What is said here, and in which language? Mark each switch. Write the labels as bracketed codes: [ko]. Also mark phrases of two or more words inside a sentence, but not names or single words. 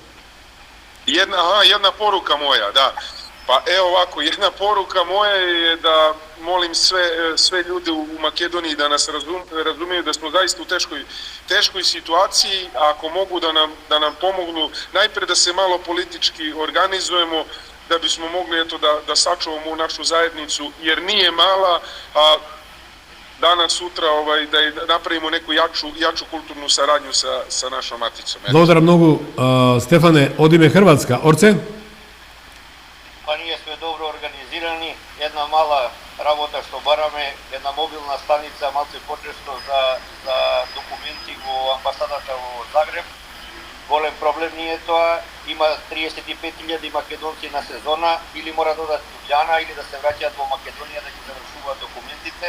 [sr] Една порука моја, да. Па овако, една порука моја е да молим све луѓе у Македонија да нас разумеju да сме заиста у тешкој ситуацији, а ако могу да нам помогну, најпред да се мало политички организуемо, да бисмо могли да сачуваме нашу заедницу, jer nije mala, a danas, sutra da napravimo neku jaču kulturnu saradnju sa našom maticom. [mk] Благодарам многу, Стефане. Одиме Хрватска. Орце? Па ние сме добро организирани, една мала работа што бараме, една мобилна станица малце почесто за документи во амбасадата во Загреб. Голем проблем ни е тоа, има 35.000 македонци на сезона, или мора да одат Ljubljana или да се враќаат во Македонија да ги завршуваат документите.